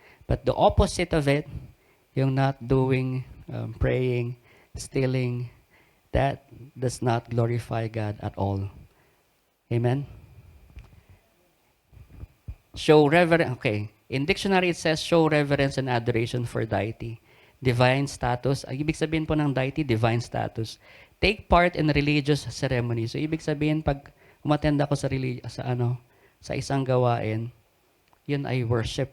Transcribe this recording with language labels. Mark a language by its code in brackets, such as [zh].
[en] But the opposite of it, yung not doing, praying, stealing, that does not glorify God at all. Amen? Show reverence. Okay. In dictionary, it says show reverence and adoration for deity. Divine status. [tl] Ang ibig sabihin po ng deity, divine status. [en] Take part in religious ceremony. [tl] So, ibig sabihin, pag umattend ako sa isang gawain, yun ay worship.